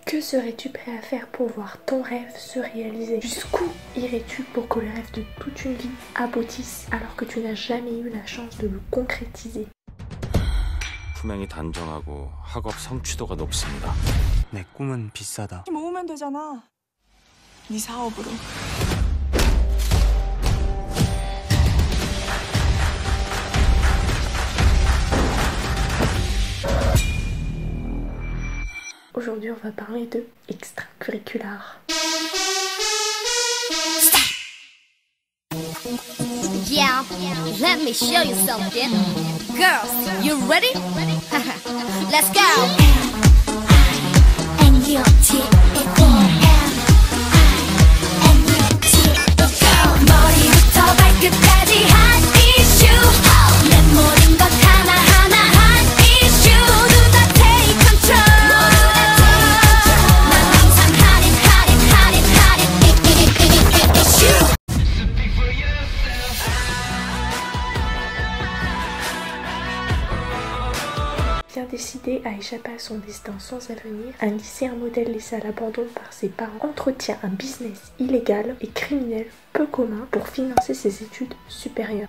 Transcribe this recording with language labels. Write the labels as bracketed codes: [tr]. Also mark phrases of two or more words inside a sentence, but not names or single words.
[fr] serais-tu prêt à faire pour voir ton rêve se réaliser? Jusqu'où irais-tu pour que le rêve de toute une vie aboutisse alors que tu n'as jamais eu la chance de le concrétiser? [ko] 품행이 단정하고 학업 성취도가 높습니다. 내 꿈은 비싸다. 모으면 되잖아. 네 사업으로. [fr] Aujourd'hui, on va parler de extracurricular. [en] Yeah, let me show you something. Girls, you ready? Let's go. [ko] 머리부터 발끝까지 한 이슈. 내 모든 것 하나하나 한 이슈. 모두 다 [en] take control. [ko] 난 항상 [en] hot issue. [fr] Bien décidé à échapper à son destin sans avenir, un lycéen modèle laissé à l'abandon par ses parents entretient un business illégal et criminel peu commun pour financer ses études supérieures.